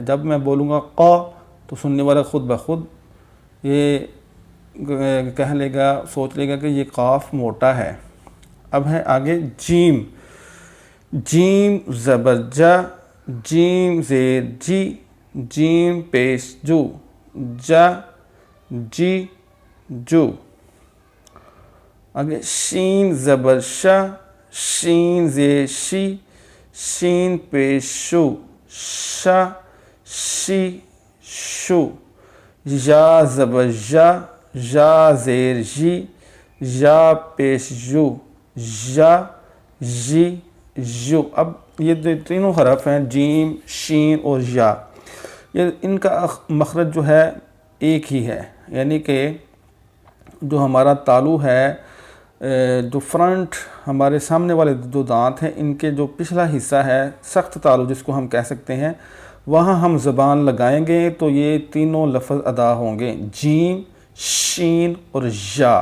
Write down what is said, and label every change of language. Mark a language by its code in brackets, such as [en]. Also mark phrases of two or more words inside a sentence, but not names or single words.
[ur] جب میں بولوں گا قا تو سننے والا خود بخود یہ کہہ لے گا، سوچ لے گا کہ یہ قاف موٹا ہے۔ اب ہے آگے جیم۔ جیم زبر جا، جیم زیر جی، جیم پیش جو، جا جی جو۔ آگے شین زبر شا، شین زیر شی، شین پیش شو، شا شی شو۔ یا زبر یا، یا زیر جی، یا پیش یو، یا جی یو۔ اب یہ تینوں حرف ہیں جیم، شین اور یا، یہ ان کا مخرج جو ہے ایک ہی ہے، یعنی کہ جو ہمارا تالو ہے، جو فرنٹ ہمارے سامنے والے جو دانت ہیں ان کے جو پچھلا حصہ ہے، سخت تالو جس کو ہم کہہ سکتے ہیں، وہاں ہم زبان لگائیں گے تو یہ تینوں لفظ ادا ہوں گے، جیم، شین اور یا۔